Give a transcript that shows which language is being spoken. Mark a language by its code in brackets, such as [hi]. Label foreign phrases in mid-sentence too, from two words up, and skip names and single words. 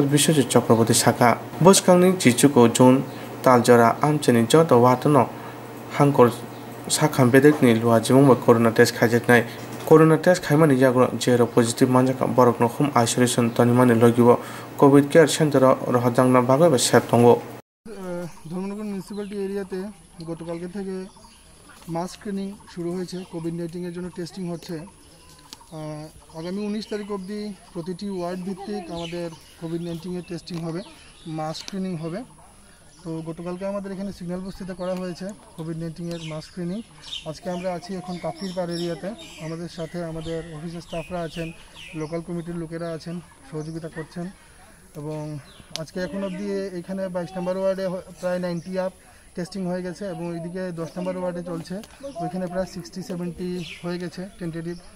[trp] Biswajit Chakraborty Saka boskangni chichuko June taljora amchani joto watono hangkor sakham bedekni lua jimong [en] corona test [trp] khaijaknai [en] corona test [trp] khaimani jagro [en] zero positive [trp] manjaka borokno [en] home isolation [trp] tanimani logibo [en] covid care center [trp] rohajangna bagai ba set tongo [bn] ধর্মনগর মিউনিসিপ্যালিটি এরিয়াতে গতকালকে থেকে [en] mass screening [bn] শুরু হয়েছে কোভিড-19 এর জন্য টেস্টিং হচ্ছে আগামী 19 তারিখ অবধি প্রতিটি ওয়ার্ড ভিত্তিক আমাদের কোভিড-19 এর টেস্টিং হবে [en] mass screening [bn] হবে তো গতকালকে আমাদের এখানে সিগন্যাল বস্তিতে করা হয়েছে কোভিড-19 এর [en] mass screening [bn] আজকে আমরা আছি এখন কাফির পাড় এরিয়াতে আমাদের সাথে আমাদের [en] office staff [bn] আছেন [en] local committee [bn] লোকেরা আছেন সহযোগিতা করছেন এবং আজকে এখন অবধি এখানে 22 নম্বর ওয়ার্ডে প্রায় 90 আপ টেস্টিং হয়ে গেছে এবং এইদিকে 10 নম্বর ওয়ার্ডে চলছে ওইখানে প্রায় 60-70 হয়ে গেছে টেন্টেটিভ